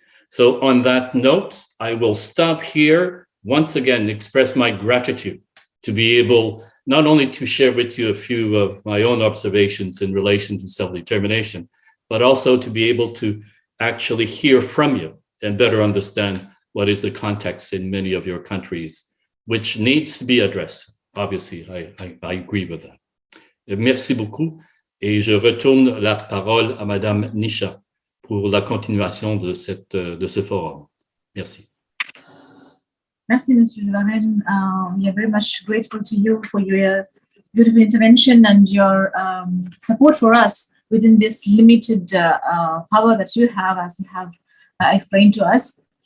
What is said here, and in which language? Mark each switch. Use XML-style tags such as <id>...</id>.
<en>So on that note, I will stop here, once again, express my gratitude to be able not only to share with you a few of my own observations in relation to self-determination, but also to be able to actually hear from you and better understand what is the context in many of your countries, which needs to be addressed. Obviously, I agree with that.</en> <fr>Merci beaucoup. Et je retourne la parole à Madame Nisha pour la continuation de ce forum. Merci. Merci, Mr. de Varennes.</fr> <en>We are very much grateful to you for your beautiful intervention and your support for us within this limited power that you have, as you have explained to us.</en>